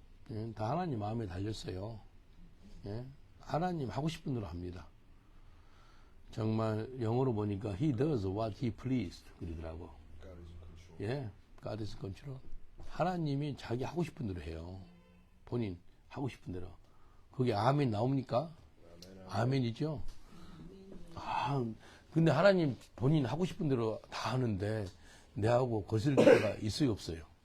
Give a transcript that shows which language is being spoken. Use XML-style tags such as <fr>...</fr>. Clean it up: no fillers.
<ko>예, 다 하나님 마음에 달렸어요. 예? 하나님 하고 싶은 대로 합니다. 정말 영어로 보니까</ko> <en>He does what He pleased</en> <ko>그러더라고. 예,</ko> <en>God is control.</en> <ko>하나님이 자기 하고 싶은 대로 해요. 본인 하고 싶은 대로. 그게 아멘 나옵니까? 아멘이죠. 아, 근데 하나님 본인 하고 싶은 대로 다 하는데 내하고 거슬릴 때가 있어요, 없어요?</ko>